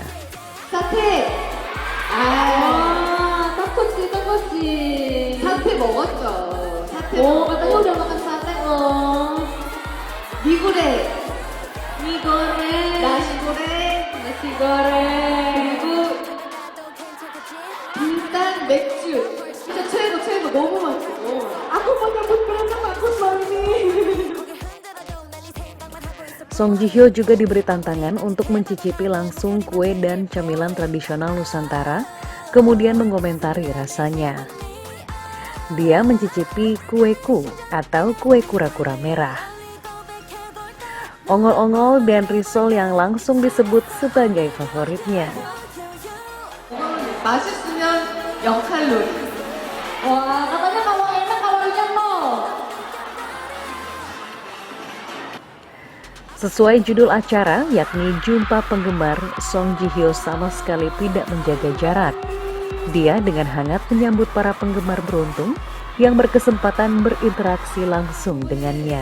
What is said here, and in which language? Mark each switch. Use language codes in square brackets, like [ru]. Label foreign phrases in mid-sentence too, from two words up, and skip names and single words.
[id] Sate. 떡꼬치. [ko] sate 먹었죠. sate. [id] katanya udah makan sate loh. mie goreng, nasi goreng, [ko] 그리고 빈단 맥주. 진짜 최고 너무 맛있어. [id] Aku mau nyambut berantem aku ini. Song Ji Hyo juga diberi tantangan untuk mencicipi langsung kue dan camilan tradisional Nusantara, kemudian mengomentari rasanya. Dia mencicipi kueku atau kue kura-kura merah. Ongol-ongol dan risol yang langsung disebut sebagai favoritnya. [ko] 맛있으면 0칼로리. [id] Wah, katanya kalau enak kalorinya 0. Sesuai judul acara, yakni Jumpa Penggemar, Song Ji Hyo sama sekali tidak menjaga jarak. Dia dengan hangat menyambut para penggemar beruntung yang berkesempatan berinteraksi langsung dengannya.